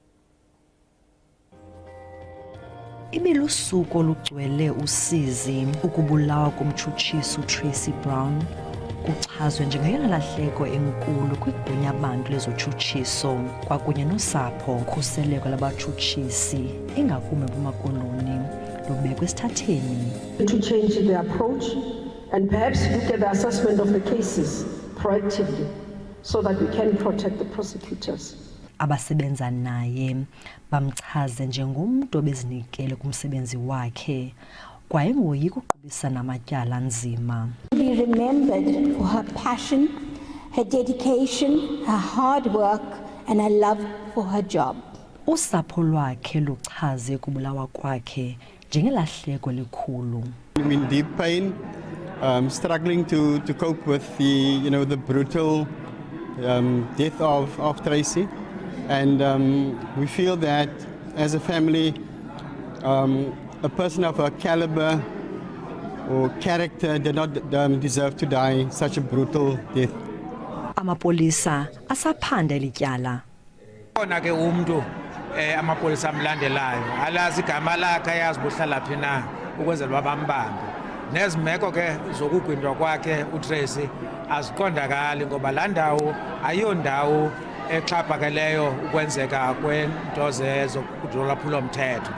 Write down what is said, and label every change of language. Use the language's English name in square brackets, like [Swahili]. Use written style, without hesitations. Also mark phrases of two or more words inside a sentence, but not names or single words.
[Xhosa] Ibilusuku olugcwele usizi ukubulawa komtshutshisi uTracy Brown. Kuchazwe njengeyona lahleko enkulu kwigunya abantu lezotshutshiso kwakunye nosapho. Ukhuseleko labatshutshisi ingakumbi eMpuma Koloni lubekwe esithatheni. [English] To change the approach and perhaps look at the assessment of the cases proactively so that we can protect the prosecutors. [Xhosa] Abasebenza naye bamchaze njengomntu obezinikele kumsebenzi wakhe kwaye ngoyika uqhubisa namatyala nzima. [English] Be remembered for her passion, her dedication, her hard work and her love for her job. [Xhosa] Usapho lwakhe luchaze kubulawa kwakhe njengelahleko elikhulu. [English] I'm in deep pain, struggling to cope with the brutal death of Tracy, and we feel that as a family, a person of her caliber or character did not deserve to die such a brutal death. [Xhosa] Amapolisa asaphanda lityala. Khona ke umuntu amapolisa amlandelayo alazi igama lakhe ayazi bohlala phi na ukwenzela babambambe. Nezimeko ke zokugwindwa kwakhe uTracy aziqondakali ngoba la ndawo ayondawo exhaphakeleyo ukwenzeka kwento zezokudlula phula umthetho.